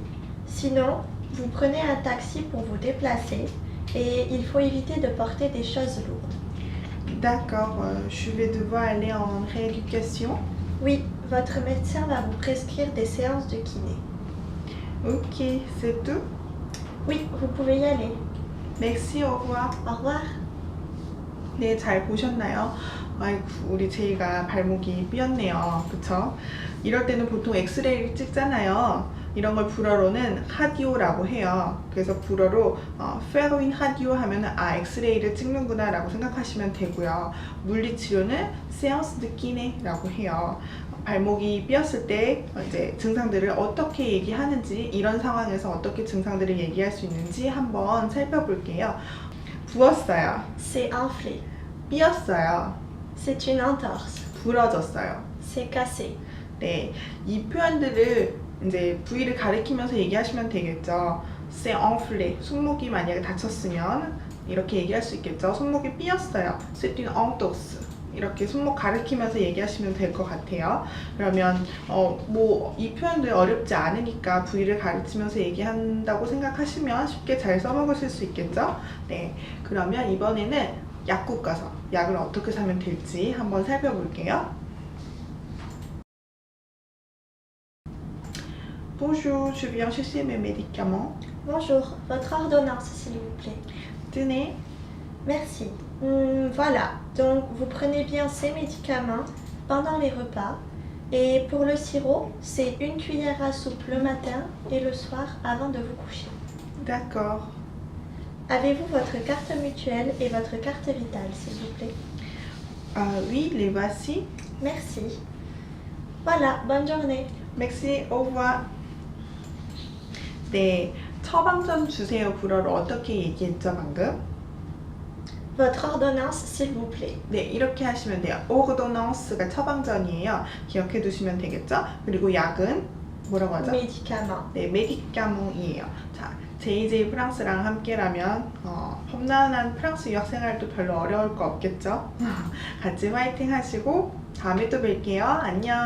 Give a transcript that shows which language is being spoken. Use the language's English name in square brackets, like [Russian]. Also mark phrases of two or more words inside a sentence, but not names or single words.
[French] Sinon, vous prenez un taxi pour vous déplacer et il faut éviter de porter des choses lourdes. D'accord, je vais devoir aller en rééducation. Oui, votre médecin va vous prescrire des séances de kiné. Ok, c'est tout. Oui, vous pouvez y aller. Merci, au revoir. Au revoir. [Korean] 네, 잘 보셨나요? 아이고, 우리 제이가 발목이 삐었네요. 그쵸? 이럴 때는 보통 엑스레이를 찍잖아요. 이런 걸 불어로는 하디오라고 해요. 그래서 불어로 [French] faire une radio [Korean] 하면은 아, 엑스레이를 찍는구나 라고 생각하시면 되고요. 물리치료는 [French] séances de kiné [Korean] 라고 해요. 발목이 삐었을 때 이제 증상들을 어떻게 얘기하는지, 이런 상황에서 어떻게 증상들을 얘기할 수 있는지 한번 살펴볼게요. 부었어요. [French] C'est enflé. [Korean] 삐었어요. [French] C'est une entorse. [Korean] 부러졌어요. [French] C'est cassé. [Korean] 네, 이 표현들을 이제 부위를 가리키면서 얘기하시면 되겠죠. [French] C'est enflé. [Korean] 손목이 만약에 다쳤으면 이렇게 얘기할 수 있겠죠. 손목이 삐었어요. [French] C'est une entorse. [Korean] 이렇게 손목 가리키면서 얘기하시면 될 것 같아요. 그러면 뭐 이 표현들 어렵지 않으니까 부위를 가르치면서 얘기한다고 생각하시면 쉽게 잘 써먹으실 수 있겠죠. 네, 그러면 이번에는 약국 가서 약을 어떻게 사면 될지 한번 살펴볼게요. [French] Bonjour, je viens chercher mes médicaments. Bonjour, votre ordonnance, s'il vous plaît. Tenez. Merci. Voilà, donc vous prenez bien ces médicaments pendant les repas. Et pour le sirop, c'est 1 cuillère à soupe le matin et le soir avant de vous coucher. D'accord. Avez-vous votre carte mutuelle et votre carte vitale, s'il vous plaît? Oui, les voici. Merci. Voilà, bonne journée. Merci, au revoir. [Korean] 네, 처방전 주세요 불어로 어떻게 얘기했죠 방금? [French] Votre ordonnance, s'il vous plaît. [Korean] 네, 이렇게 하시면 돼요. ordonnance가 처방전이에요. 기억해 두시면 되겠죠? 그리고 약은 뭐라고 하죠? [French] Médicament. [Korean] 네, 메디카몽이에요. 자, JJ 프랑스랑 함께라면 험난한 프랑스 유학 생활도 별로 어려울 거 없겠죠? 같이 화이팅 하시고 다음에 또 뵐게요.